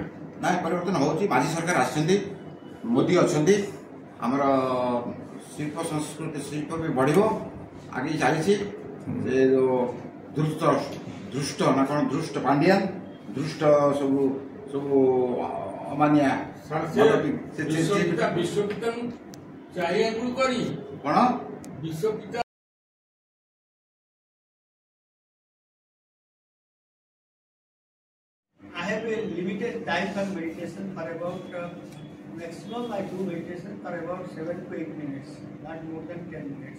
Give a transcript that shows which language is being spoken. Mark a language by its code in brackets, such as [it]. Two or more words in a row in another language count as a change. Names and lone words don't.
[or] ନାଇଁ ପରିବର୍ତ୍ତନ ହଉଛି ମାଝୀ ସରକାର ଆସିଛନ୍ତି ମୋଦି ଅଛନ୍ତି ଆମର ଶିଳ୍ପ ସଂସ୍କୃତି ଶିଳ୍ପ ବି ବଢିବ ଆଗେଇ ଚାଲିଛି ସେ ଯୋଉ ଦୃଷ୍ଟ ନା କଣ ଦୃଷ୍ଟ ପାଣ୍ଡିଆନ ଦୃଷ୍ଟ ସବୁ ସବୁ ଅମାନିଆ କଣ [en] I have a limited time for meditation for about maximum I do meditation for about 7 to 8 minutes, not more than 10 minutes.